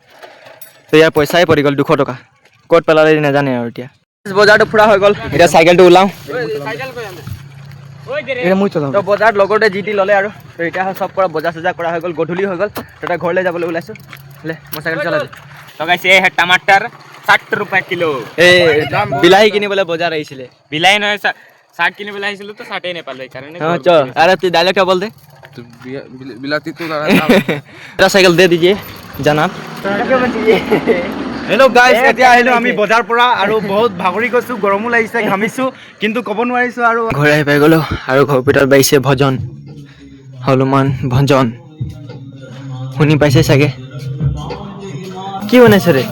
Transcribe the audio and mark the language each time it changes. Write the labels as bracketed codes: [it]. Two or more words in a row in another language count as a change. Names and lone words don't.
[as] তো ইয়াৰ পইচাই পৰি গ'ল 200 টকা। ক'ত পেলালে নাজানে আৰু এতিয়া। বজাৰটো ফুৰা হৈ গ'ল, এতিয়া চাইকেলটো ওলাওঁ। তো বজাৰত লগৰটোৱে যি টি ল'লে, আৰু তো এতিয়া চব পৰা বজাৰ চজাৰ কৰা হৈ গ'ল, গধূলি হৈ গ'ল। তো এতিয়া ঘৰলৈ যাবলৈ ওলাইছোঁ। মই চাইকেল চলাই দিওঁ। [hi] तो गाइस ये है टमाटर 60 रुपए किलो। [as] এই বিলাহী কিনিবলৈ বজাৰ আহিছিলে। बिलाई নহয় 60 কিনিবলৈ আহিছিলো তো 60 নেপালো এই কাৰণে [hi] हाँ चल, अरे तू डायलॉग क्या बोल दे। तो बिलाती तो मेरा साइकिल दे दीजिए जनाब। [en] hello guys, [as] এতিয়া আহিলোঁ আমি বজাৰ পৰা, আৰু বহুত ভাগৰি গৈছোঁ, গৰমো লাগিছে, ঘামিছোঁ, কিন্তু ক'ব নোৱাৰিছোঁ। আৰু ঘৰ আহি পাই গ'লোঁ, আৰু ঘৰৰ ভিতৰত বাজিছে ভজন, হনুমান ভজন। শুনি পাইছে চাগে। কি বনাইছে ৰে?